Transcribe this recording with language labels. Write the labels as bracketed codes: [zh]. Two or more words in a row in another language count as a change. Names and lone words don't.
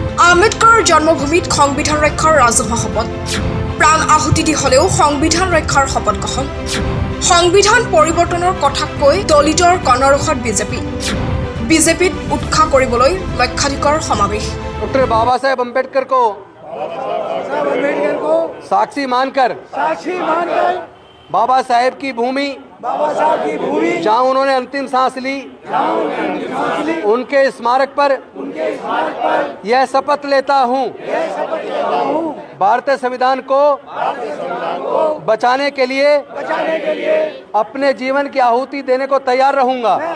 [as] আম্বেদকাৰ জন্মভূমিত সংবিধান ৰক্ষাৰ ৰাজহুৱা শপত প্ৰাণ আহুতি দি হলেও সংবিধান ৰক্ষাৰ শপত গ্ৰহণ সংবিধান পৰিৱৰ্তনৰ কথা কৈ দলিতৰ কণৰসত বিজেপিত উৎসাহ কৰিবলৈ লক্ষাধিকৰ সমাৱেশ। [hi] डॉक्टर बाबा साहेब अम्बेडकर को साक्षी मानकर बाबा साहेब की भूमि जहां उन्होंने अंतिम सांस ली उनके स्मारक पर यह शपथ लेता हूं भारतीय संविधान को बचाने के लिए अपने जीवन की आहुति देने को तैयार रहूंगा।